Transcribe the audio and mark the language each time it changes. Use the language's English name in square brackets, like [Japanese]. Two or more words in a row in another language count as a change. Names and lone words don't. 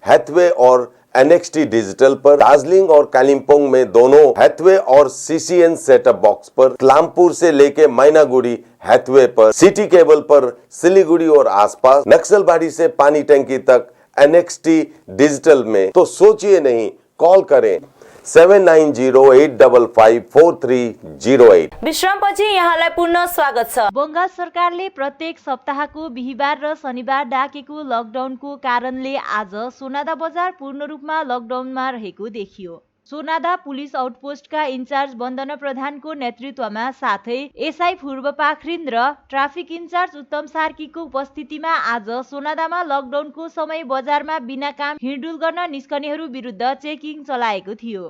[Hindi] सिक्किम, हैथवे और NXT डिजिटल पर, दार्जिलिंग और कालिम्पोंग में दोनों हैथवे और CCN [English] setup box [Hindi] पर, कानपुर से लेके मैनागुड़ी हैथवे पर, सिटी केबल पर सिलीगुड़ी और आसपास, नक्सलबाड़ी से पानी टंकी तक NXT डिजिटल में। तो सोचिए नहीं, कॉल करें 7908554308। [Nepali] विश्रामपछि यहाँलाई पुनः स्वागत छ। बंगाल सरकारले प्रत्येक सप्ताहको बिहिबार र शनिबार डाकेको लकडाउनको कारणले आज सोनादा बजार पूर्ण रूपमा लकडाउनमा रहेको देखियो। सोनादा पुलिस आउटपोस्टका इन्चार्ज वन्दना प्रधानको नेतृत्वमा साथै एसआई पूर्व पाखरिन र [English] traffic in-charge [Nepali] उत्तम सार्कीको उपस्थितिमा आज सोनादामा लकडाउनको समय बजारमा बिना काम हिँडडुल गर्न निस्कनेहरू विरुद्ध चेकिङ चलाएको थियो।